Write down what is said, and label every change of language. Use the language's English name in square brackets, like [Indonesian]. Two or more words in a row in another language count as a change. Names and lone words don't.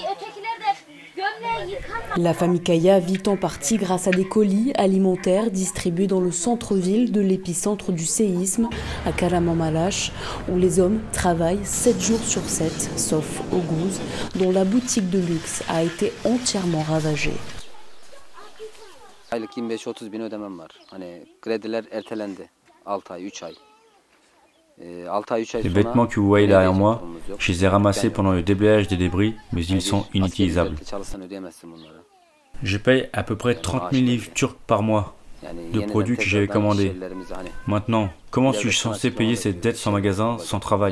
[French] La famille Kaya vit en partie grâce à des colis alimentaires distribués dans le centre-ville de l'épicentre du séisme, à Kahramanmaraş, où les hommes travaillent 7 jours sur 7, sauf Oguz, dont la boutique de luxe a été entièrement ravagée. [Turkish] Aylık 25-30 bin ödemem var. Hani krediler ertelendi. 6 ay, 3 ay. [French] Les vêtements que vous voyez derrière moi, je les ai ramassés pendant le déblayage des débris, mais ils sont inutilisables. Je paye à peu près 30 000 livres turcs par mois de produits que j'avais commandés. Maintenant, comment suis-je censé payer cette dette sans magasin, sans travail?